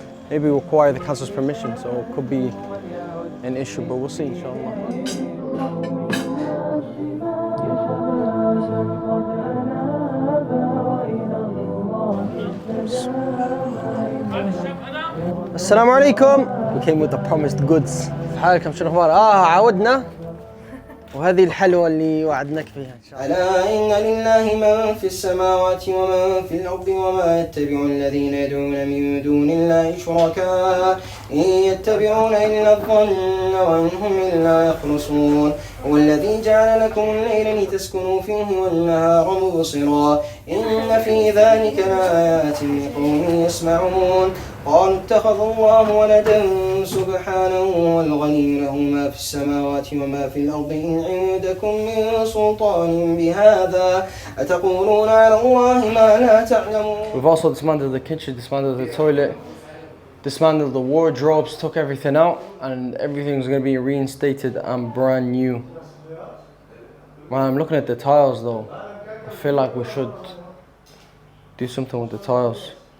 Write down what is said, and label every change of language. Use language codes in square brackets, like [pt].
[en] Maybe we require the council's permission, so it could be an issue, but we'll see, inshallah. Assalamu alaikum. We came with the promised goods. [ar] حالكم شنو اخبار؟ عودنا. وهذه الحلوة اللي وعدناك فيها إن شاء الله. ألا إن لله من في السماوات ومن في الأرض وما يتبع الذين يدعون من دون الله شركاء إن يتبعون إلا الظن وإن هم إلا يخرصون هو الذي جعل لكم الليل لتسكنوا فيه والنهار مبصرا إن في ذلك لآيات لقوم يسمعون قالوا اتخذ الله ولدا سبحانه والغني له ما في السماوات وما في الأرض إن عندكم من سلطان بهذا أتقولون على الله ما لا تعلمون. [en] We've also dismantled the kitchen, dismantled the toilet, dismantled the wardrobes, took everything out, and everything's going to be reinstated and brand new. Man, I'm looking at the tiles though. I feel like we should do something with the tiles.